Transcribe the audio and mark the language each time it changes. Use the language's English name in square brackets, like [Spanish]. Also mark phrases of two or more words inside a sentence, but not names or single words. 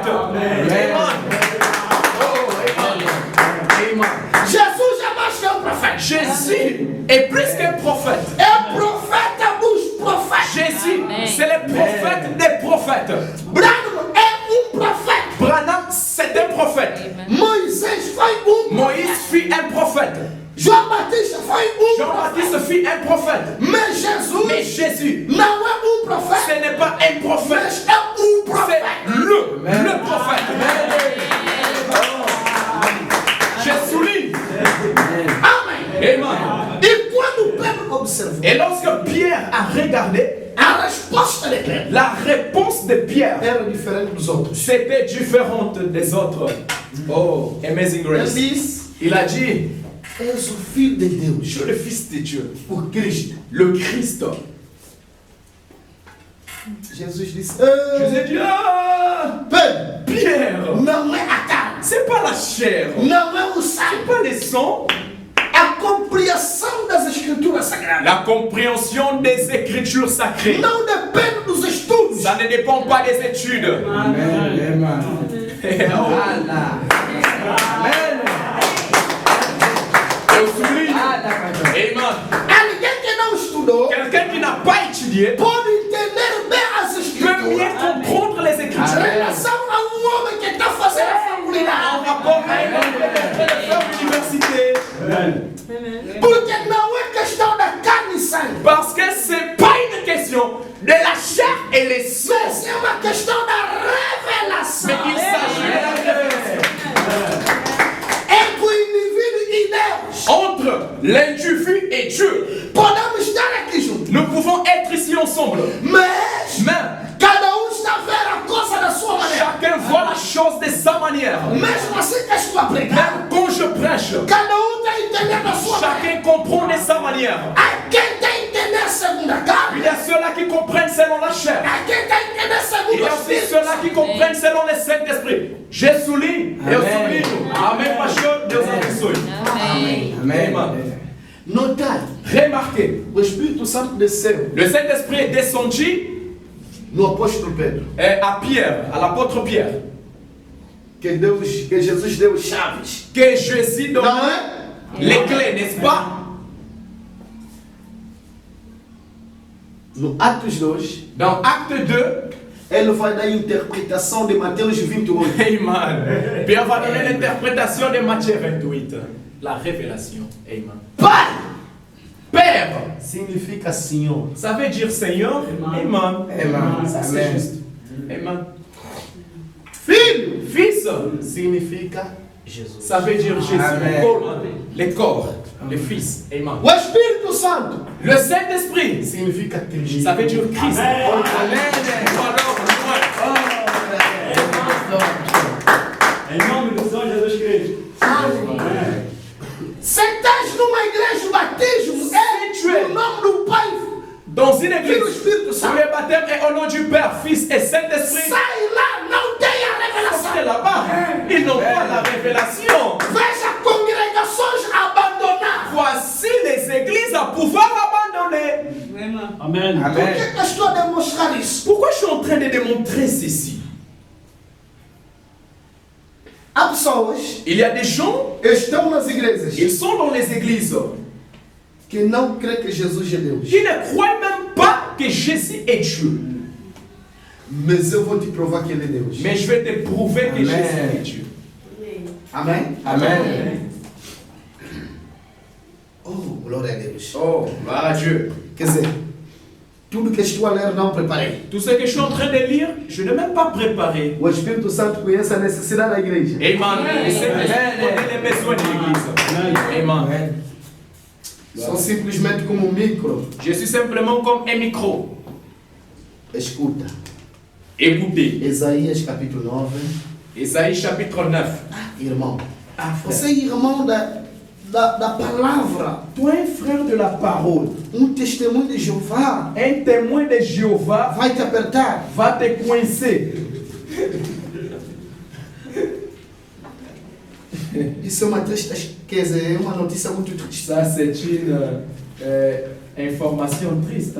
[Portuguese] Amen. Oh, Amen. Jesus é mais que um profeta. [French] Jésus est plus qu'un prophète. [Portuguese] É profeta dos profetas. [French] Jésus, c'est le prophète des prophètes. [Portuguese] Branham é profeta. [French] Branham, c'est un prophète. [Portuguese] Moisés foi [French] Moïse fut un prophète. [Portuguese] João Batista foi [French] Jean-Baptiste fut un prophète. Mais Jesus Mais Jésus, [Portuguese] não é profeta. [French] ce n'est pas un prophète. [Portuguese] Mas é profeta. [French] C'est le prophète. Je souligne. [Portuguese] Amém. [French] Amen. [Portuguese] E quando Pedro observou [French] Et lorsque Pierre a regardé, [Portuguese] a resposta de Pedro [French] la réponse de Pierre [Portuguese] era diferente dos outros. [French] c'était différente des autres. [English] Oh, Amazing [Portuguese] Ele [English] Grace. [Portuguese] disse: [French] Il a dit, [Portuguese] és o filho de Deus, [French] je suis le fils de Dieu, [Portuguese] o Cristo. [French] le Christ. [Portuguese] Jesus disse: [French] Jésus dit, ah, [Portuguese] Pedro, [French] Pierre, [Portuguese] não é a carne, [French] c'est pas la chair, [Portuguese] não é o sangue, [French] pas les sangs, [Portuguese] a compreensão das escrituras sagradas [French] la compréhension des Écritures sacrées. [Portuguese] não depende dos estudos. [French] Ça ne dépend pas des études. Amen. Oh. Je souligne. Amen. [Portuguese] Há ninguém que não estudou [French] Quelqu'un qui n'a pas étudié [Portuguese] pode entender bem as [French] peut [Portuguese] escrituras [French] mieux comprendre les [Portuguese] em [French] Écritures. [Portuguese] relação a homem que está fazendo a [French] En [Portuguese] faculdade. [French] rapport à un homme qui est en train de faire l'université. [Portuguese] Porque não é questão da carne e sangue, [French] Parce que c'est pas une question de la chair et les sangs, [Portuguese] mas é uma questão da revelação [French] mais il s'agit de la révélation [Portuguese] entre o indivíduo e Deus. [French] entre l'individu et Dieu. [Portuguese] Podemos estar aqui juntos, [French] Nous pouvons être ici ensemble, [Portuguese] mas [French] mais [Portuguese] cada está a ver a coisa da sua maneira. [French] chacun voit la chose de sa manière. [Portuguese] Mesmo assim que estou a pregar, [French] Même quand je prêche, [Portuguese] cada está entendendo a sua maneira. [French] chacun comprend de sa manière. [Portuguese] Há quem está entendendo segundo a [French] Il [Portuguese] carne, [French] y a ceux-là qui comprennent selon la chair. [Portuguese] há quem está entendendo [French] Il [Portuguese] segundo [French] y [Portuguese] o [French] a aussi [Portuguese] Espírito. [French] ceux-là qui comprennent selon le Saint-Esprit. Je souligne [Portuguese] et eu sublinho. Amém, pastor. Deus abençoe. Amen. Notai, [French] Remarquez, [Portuguese] o Espírito Santo desceu [French] le Saint-Esprit est descendu [Portuguese] no apóstolo Pedro, [French] à Pierre, à l'apôtre Pierre, [Portuguese] que Jesus deu chaves. [French] que Jésus donne [Portuguese] Não é? [French] les clés, n'est-ce pas? [Portuguese] No Atos 2, [French] Dans Acte 2, [Portuguese] ele vai dar a interpretação de Mateus 28. Amen. [French] Pierre va donner l'interprétation de Matthieu 28, la révélation. Amen. [Portuguese] Pai [French] Père, [Portuguese] significa Senhor. [French] ça veut dire Seigneur. Amen. Amen. Ça c'est Amen. juste. Amen. [Portuguese] Filho [French] Fils, [Portuguese] significa Jesus. [French] ça veut dire Jésus. Amen. Le corps, le Fils. Amen. [Portuguese] O Espírito Santo [French] Le Saint-Esprit, [Portuguese] significa Cristo. [French] ça veut dire Christ. Amen. [Portuguese] Em nome do Senhor Jesus Cristo. Se estás numa igreja, o batismo é o nome do Pai. [French] Dans une [Portuguese] Filho do [French] église, [Portuguese] Espírito [French] où [Portuguese] Santo. [French] le baptême est au nom du Père, Fils et Saint-Esprit, [Portuguese] Sai lá, não tem a [French] parce que [Portuguese] revelação. [French] là-bas, ils n'ont pas la révélation. [Portuguese] Veja congregações abandonadas. [French] Voici les églises à pouvoir abandonner. [Portuguese] Amém. Por Amen. que eu estou a demonstrar isso? [French] Pourquoi je suis en train de démontrer ceci? [Portuguese] Há pessoas [French] Il y a des gens, [Portuguese] que estão nas igrejas [French] ils sont dans les églises, [Portuguese] que não creem que Jesus é Deus. [French] qui ne croient même pas que Jésus est Dieu. [Portuguese] Mas eu vou te provar que Ele é Deus. [French] Mais je vais te prouver que Amen. Jésus est Dieu. [Portuguese] Amém? Amen. Oh, glória a Deus. [French] Oh, gloire à Dieu. [Portuguese] Quer dizer, tudo que estou a ler não preparei. [French] Tout ce que je suis en train de lire, je n'ai même pas préparé. [Portuguese] O Espírito Santo conhece a necessidade da igreja. Amen. [French] Et c'est les besoins de l'église. Amen. [Portuguese] São simplesmente como um micro. [French] Je suis simplement comme un micro. [Portuguese] Escuta. [French] Écoutez, [Portuguese] Isaías capítulo 9. [French] Isaïe chapitre 9. [Portuguese] Irmão, [French] Ah, frère. [Portuguese] Você é irmão da palavra. [French] Toi, un frère de la parole, [Portuguese] Testemunho de Jeová [French] un témoin de Jéhovah [Portuguese] vai te apertar. [French] va te coincer. [Portuguese] Isso é uma triste, quer dizer, é uma notícia muito triste. [French] Ça, c'est une information triste.